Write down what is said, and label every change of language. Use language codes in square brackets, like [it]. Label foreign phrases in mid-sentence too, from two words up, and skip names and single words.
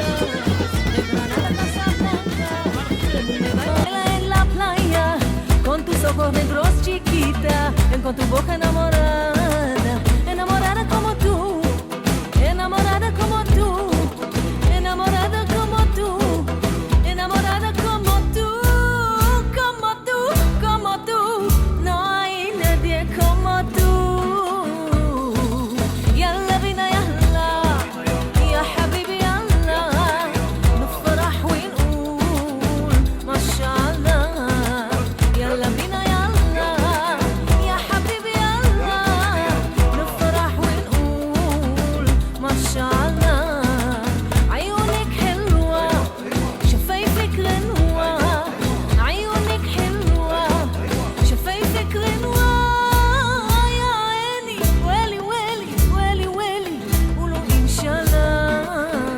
[es] De Granada a Casablanca, me baila en la playa, con tus ojos negros chiquita, con tu boca enamorada, enamorada como tú, enamorada como tú, enamorada como tú, enamorada como tú, como tú, como tú. No hay nadie como tú. [ar] يلا بينا يلا يا حبيبي يلا نفرح ونقول ما شاء الله يلا بينا يلا يا حبيبي يلا نفرح ونقول ما شاء الله عيونك حلوة شفايفك غنوة عيونك حلوة شفايفك غنوة يا عيني ويلي ويلي ويلي ويلي قولوا إن شاء الله